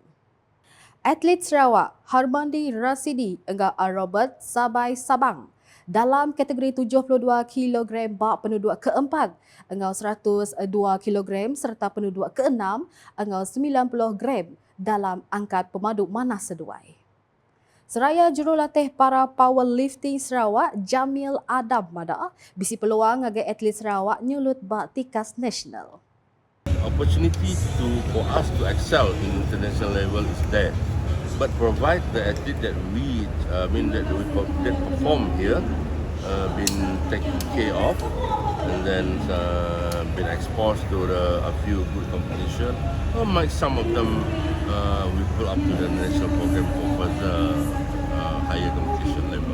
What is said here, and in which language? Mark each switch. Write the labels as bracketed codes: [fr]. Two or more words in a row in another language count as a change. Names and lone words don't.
[iba] Atlet Sarawak Harmandi Rasidi engau Robert Sabai Sabang dalam kategori 72 kg bak penduduk keempat engau 102 kg serta penduduk keenam engau 90 gram dalam angkat pemaduk manah seduai. Seraya jurulatih para powerlifting Sarawak Jamil Adam Mada bisi peluang agar atlet Sarawak nyulut bak tikas nasional. [en] Opportunity for us to excel in international level is there, but provide the athlete that we perform here been taken care of, and then been exposed to a few good competition, or might some of them we pull up to the national program for further higher competition level.